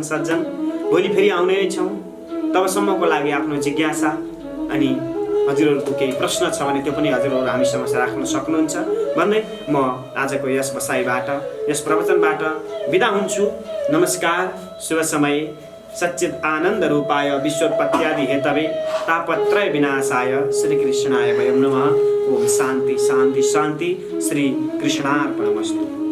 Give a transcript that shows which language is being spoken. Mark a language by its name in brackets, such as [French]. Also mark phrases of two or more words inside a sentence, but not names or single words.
[Nepali] सज्जन, भोलि फेरि आउने नै छौँ। तबसम्मको लागि आफ्नो जिज्ञासा अनि हजुरहरूको केही प्रश्न छ भने त्यो पनि हजुरहरू हामी समक्ष राख्न सक्नुहुन्छ भन्दै म आजको यस बसाइबाट, यस प्रवचनबाट बिदा हुन्छु। नमस्कार, शुभ समय। [Sanskrit] सच्चिद आनन्द रूपाय विश्वोत्पत्त्यादि हेतवे तापत्रय विनाशाय श्री कृष्णाय वयं नमः। ओम शान्ति शान्ति शान्ति। श्री कृष्णार्पणमस्तु।